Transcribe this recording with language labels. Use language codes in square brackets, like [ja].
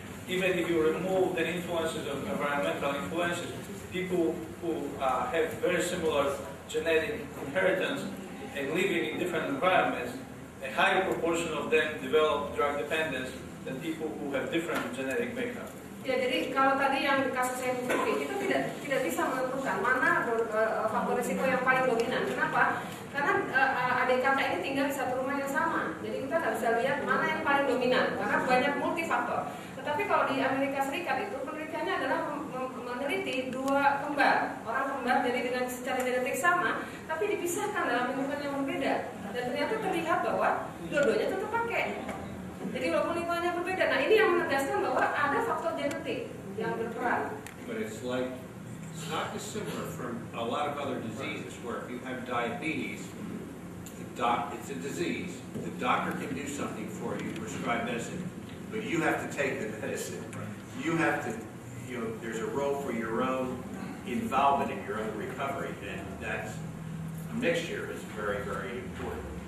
[en] Even if you remove the influences of environmental influences, people who have very similar genetic inheritance and living in different environments, a higher proportion of them develop drug dependence than people who have different genetic makeup. [id] Ya, jadi kalau tadi yang kasus saya itu tidak bisa menentukan mana faktor risiko yang paling dominan. Kenapa? Karena adik kakak ini tinggal di satu rumah yang sama. Jadi kita nggak bisa lihat mana yang paling dominan karena banyak multifaktor. Tetapi kalau di Amerika Serikat itu penelitiannya adalah meneliti dua kembar, orang kembar jadi dengan secara genetik sama, tapi dipisahkan dalam lingkungan yang berbeda. Dan ternyata terlihat bahwa dua-duanya tetap pakai. Jadi walaupun lingkungannya berbeda, nah ini yang menegaskan bahwa ada faktor genetik yang berperan. [en] But it's not dissimilar from a lot of other diseases where if you have diabetes, it's a disease. The doctor can do something for you, prescribe medicine, but you have to take the medicine. You have to, there's a role for your own involvement in your own recovery, and that's a mixture is very, very important.